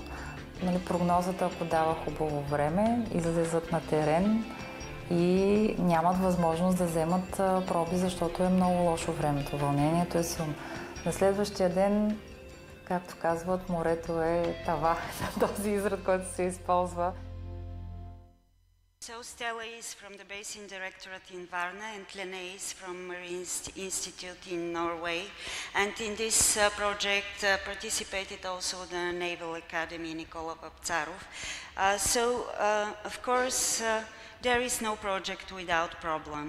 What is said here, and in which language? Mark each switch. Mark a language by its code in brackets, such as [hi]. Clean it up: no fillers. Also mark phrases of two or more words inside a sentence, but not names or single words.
[bg] Нали, прогнозата, ако дава хубаво време, излизат на терен и нямат възможност да вземат проби, защото е много лошо времето. Вълнението е силно. На следващия ден, както казват, морето е тава, този израз, който се използва. [en] So Stella is from the Basin Directorate in Varna, and Lene is from Marine Institute in Norway. And in this project participated also the Naval Academy Nikola Vaptsarov. Of course, there is no project without problems.